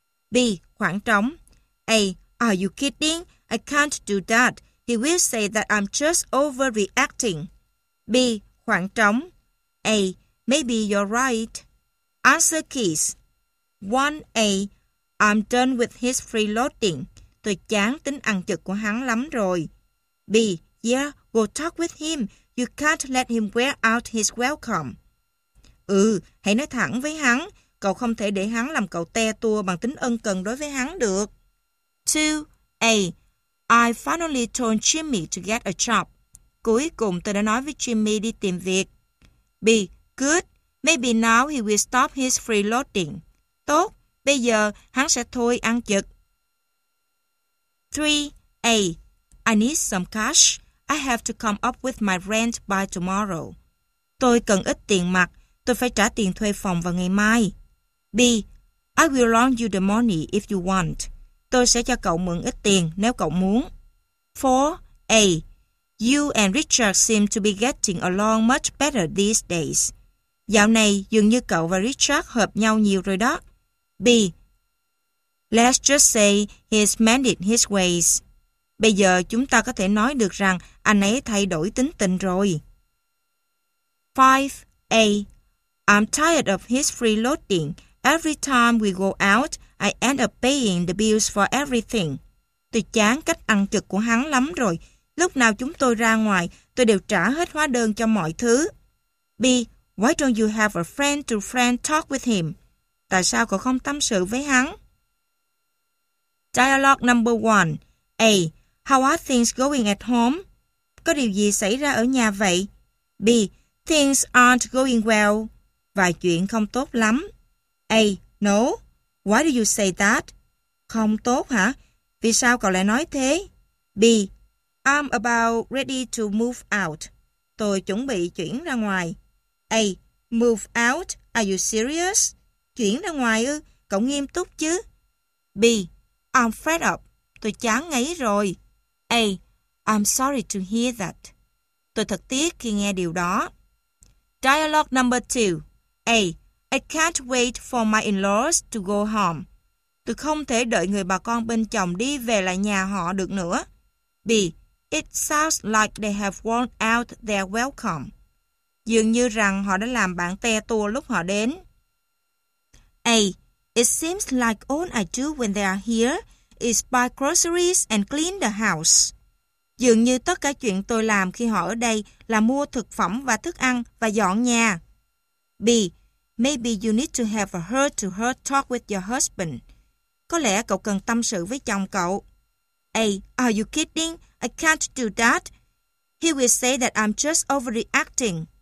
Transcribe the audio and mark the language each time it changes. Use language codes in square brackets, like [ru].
[en] B. [vi] Khoảng trống. [en] A. Are you kidding? I can't do that. He will say that I'm just overreacting. B. [vi] Khoảng trống. [en] A. Maybe you're right. Answer keys. 1A. I'm done with his freeloading. [vi] Tôi chán tính ăn chực của hắn lắm rồi. [en] B. Yeah, go talk with him. You can't let him wear out his welcome. [vi] Ừ, hãy nói thẳng với hắn. Cậu không thể để hắn làm cậu te tua bằng tính ân cần đối với hắn được. [en] 2A. I finally told Jimmy to get a job. [vi] Cuối cùng tôi đã nói với Jimmy đi tìm việc. [en] B. Good. Maybe now he will stop his freeloading. [vi] Tốt. Bây giờ hắn sẽ thôi ăn chực. [en] 3A. I need some cash. I have to come up with my rent by tomorrow. [vi] Tôi cần ít tiền mặt. Tôi phải trả tiền thuê phòng vào ngày mai. [en] B. I will loan you the money if you want. [vi] Tôi sẽ cho cậu mượn ít tiền nếu cậu muốn. [en] 4A. You and Richard seem to be getting along much better these days. [vi] Dạo này, dường như cậu và Richard hợp nhau nhiều rồi đó. [en] B. Let's just say he's mended his ways. [vi] Bây giờ chúng ta có thể nói được rằng anh ấy thay đổi tính tình rồi. [en] 5A. I'm tired of his freeloading. Every time we go out, I end up paying the bills for everything. [vi] Tôi chán cách ăn chực của hắn lắm rồi. Lúc nào chúng tôi ra ngoài, tôi đều trả hết hóa đơn cho mọi thứ. [en] B. Why don't you have a friend-to-friend talk with him? [vi] Tại sao cậu không tâm sự với hắn? [en] Dialogue number 1. A. How are things going at home? [vi] Có điều gì xảy ra ở nhà vậy? [en] B. Things aren't going well. [vi] Vài chuyện không tốt lắm. [en] A. No. Why do you say that? [vi] Không tốt hả? Vì sao cậu lại nói thế? B. [en] I'm about ready to move out. [vi] Tôi chuẩn bị chuyển ra ngoài. [en] A. Move out? Are you serious? [vi] Chuyển ra ngoài ư? Cậu nghiêm túc chứ? B. [en] I'm fed up. [vi] Tôi chán ngấy rồi. [en] A. I'm sorry to hear that. [vi] Tôi thật tiếc khi nghe điều đó. [en] Dialogue number 2. A. I can't wait for my in-laws to go home. [vi] Tôi không thể đợi người bà con bên chồng đi về lại nhà họ được nữa. [en] B. It sounds like they have worn out their welcome. [vi] Dường như rằng họ đã làm bạn te tua lúc họ đến. [en] A. It seems like all I do when they are here is buy groceries and clean the house. [vi] Dường như tất cả chuyện tôi làm khi họ ở đây là mua thực phẩm và thức ăn và dọn nhà. [en] B. Maybe you need to have a heart-to-heart talk with your husband. [vi] Có lẽ cậu cần tâm sự với chồng cậu. [en] A. Are you kidding? I can't do that. He will say that I'm just overreacting.